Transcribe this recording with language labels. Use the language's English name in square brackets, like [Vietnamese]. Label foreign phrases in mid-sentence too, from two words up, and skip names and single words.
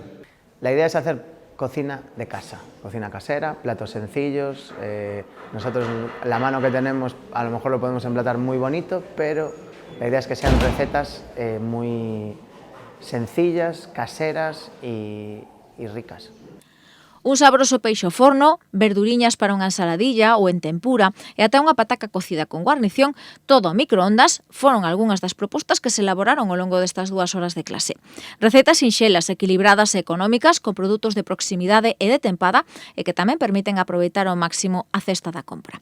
[Spanish] La idea es hacer cocina de casa, cocina casera, platos sencillos. Nosotros la mano que tenemos a lo mejor lo podemos emplatar muy bonito, pero la idea es que sean recetas muy sencillas, caseras y ricas. [Galician] Un sabroso peixe ao forno, verduriñas para unha ensaladilla ou en tempura e ata unha pataca cocida con guarnición, todo a microondas, foron algunhas das propostas que se elaboraron ao longo destas 2 horas de clase. Receitas sinxelas, equilibradas e económicas, con produtos de proximidade e de tempada e que tamén permiten aproveitar ao máximo a cesta da compra.